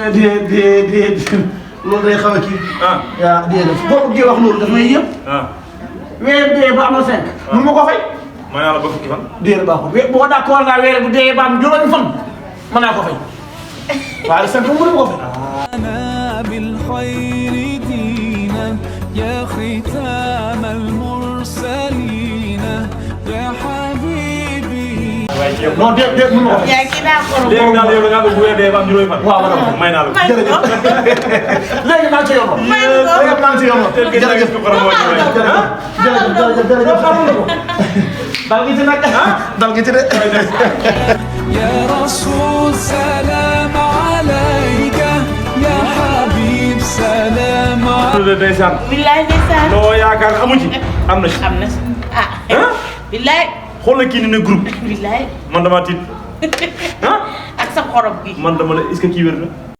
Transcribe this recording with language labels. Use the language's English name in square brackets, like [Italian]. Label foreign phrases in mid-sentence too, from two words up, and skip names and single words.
[Wolof] déedéet loolu day xaw a kii waaw déedéet boo bëggee wax loolu daf may yëpp weer dee ba am na 5 mun ma ko fay may naa la ba fukki fan déedéet baaxul boo d'accord naa weer bu dee ba am juróomi fan mën naa ko fay waaye 5 mënu ma ko fay [Arabic] يا ختام المرسلين يا حبيبي. [Wolof] non déet mën nga ko. yaa ngi daa xorom. léegi daal yow da ngaa bëgg bu dee ba am juróomi fan. waaw waaw may naa la ko. jërëjëf léegi maa ngi ci yoon. may na ko léegi maa ngi ci yoon. jërëjëf ko xorom moo ci jërëjëf xamul ko. dal gi ci nag dal gi ci de. [Arabic] يا رسول سلام عليك يا حبيب سلام عليك. [Wolof] ndeysaan. billaay ndeysaan. loo yaakaar amu ci. am na ci. am na si billaay. xoolal kii ni ne groupe. billaay. man damaa tiit. ak sa xorom gi. man dama ne [French] est-ce que [Wolof] kii wér na.